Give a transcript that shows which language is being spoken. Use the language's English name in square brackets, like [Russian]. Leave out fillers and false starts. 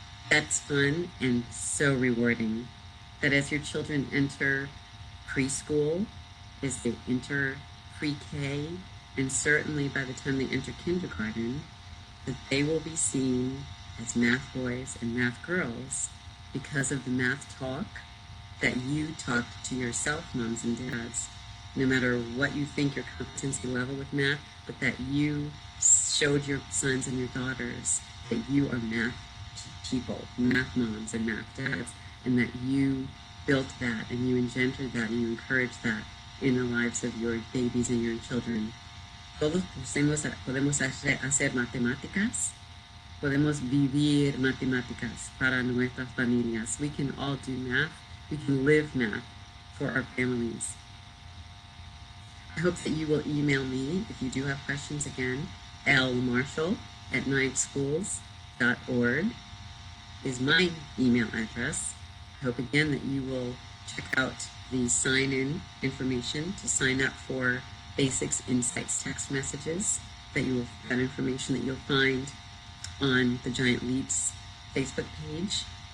[English] That's fun and so rewarding. That as your children enter preschool, as they enter pre-K, and certainly by the time they enter kindergarten, that they will be seen as math boys and math girls because of the math talk that you talked to yourself, moms and dads, no matter what you think your competency level with math, but that you showed your sons and your daughters that you are math people, math moms and math dads, and that you built that and you engendered that and you encouraged that in the lives of your babies and your children. [Spanish] Todos podemos hacer matemáticas, podemos vivir matemáticas para nuestras familias. [English] We can all do math. We can live math for our families. I hope that you will email me if you do have questions again. lmarshall@nineschools.org is my email address. I hope again that you will check out the sign-in information to sign up for Basics Insights text messages, that information that you'll find on the Giant Leaps Facebook page.